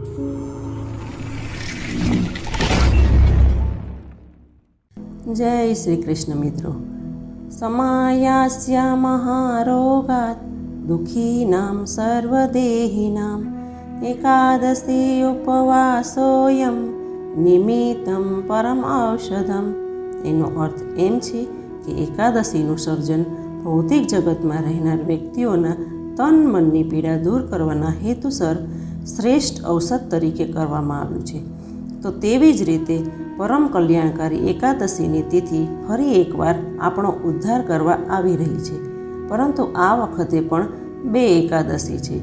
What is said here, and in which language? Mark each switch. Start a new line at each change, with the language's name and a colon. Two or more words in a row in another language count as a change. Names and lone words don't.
Hindi: जय श्री कृष्ण मित्रों।
Sanskrit: समायास्य महारोगात् दुःखीनां सर्वदेहिनां एकादशी उपवासोऽयं निमित्तम् परम औषधम्।
Gujarati: એનો અર્થ એમ છે કે એકાદશીનું સર્જન ભૌતિક જગતમાં રહેનાર વ્યક્તિઓના તન મનની પીડા દૂર કરવાના હેતુસર શ્રેષ્ઠ ઔષધ તરીકે કરવામાં આવ્યું છે। તો તેવી જ રીતે પરમ કલ્યાણકારી એકાદશીની તિથિ ફરી એકવાર આપણો ઉદ્ધાર કરવા આવી રહી છે, પરંતુ આ વખતે પણ 2 એકાદશી છે।